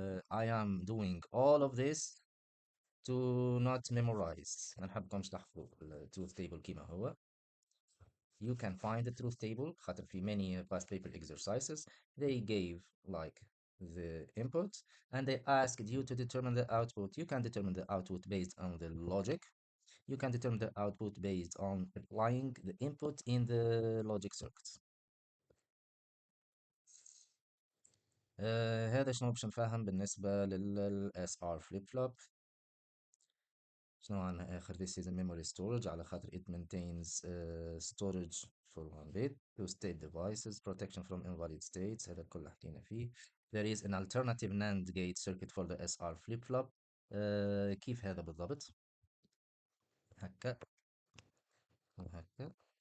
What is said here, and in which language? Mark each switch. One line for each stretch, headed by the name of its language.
English: I am doing all of this to not memorize.
Arabic: ما نحبكمش تحفظوا ال truth table كيما هو.
English: You can find the truth table
Arabic: خاطر في
English: many past paper exercises they gave like the input and they asked you to determine the output. You can determine the output based on the logic. You can determine the output based on applying the input in the logic circuits.
Arabic: هذا شنو باش نفهم بالنسبة لل SR flip flop. شنو عندنا آخر؟
English: this is a memory storage
Arabic: على خاطر
English: it maintains storage for one bit, two state devices, protection from invalid states.
Arabic: هذا الكل حكينا فيه.
English: there is an alternative NAND gate circuit for the SR flip flop.
Arabic: كيف هذا بالضبط؟ هكا وهكا.